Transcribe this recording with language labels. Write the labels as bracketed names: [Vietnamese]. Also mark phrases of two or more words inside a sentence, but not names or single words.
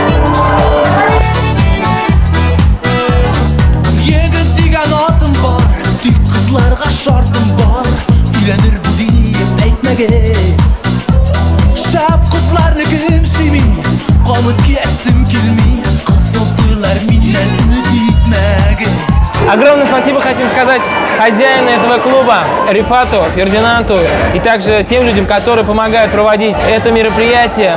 [Tatar] Егет дигән атым бар, тик кызларга шартым бар. Өйләнер бу дип әйтмәгез. Шәп кызларны кем сөйми, камыт киясем килми. Кызыл туйлар миннән өмет итмәгез. [Russian] Огромное спасибо хотим сказать хозяину этого клуба, Рифату, Фердинанду и также тем людям, которые помогают проводить это мероприятие.